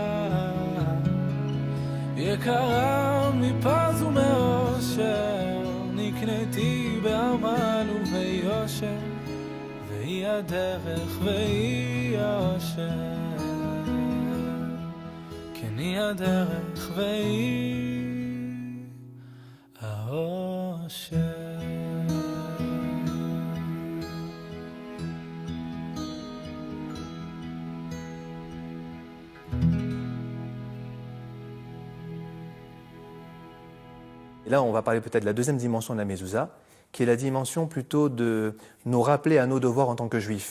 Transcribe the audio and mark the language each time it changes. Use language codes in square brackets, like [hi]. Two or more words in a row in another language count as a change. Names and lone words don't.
[he] יקרה מפז ומאושר נקנתי בעמל וביושר והיא הדרך והיא האושר כן היא הדרך והיא האושר [fr] Et là, on va parler peut-être de la deuxième dimension de la mezouza, qui est la dimension plutôt de nous rappeler à nos devoirs en tant que juifs.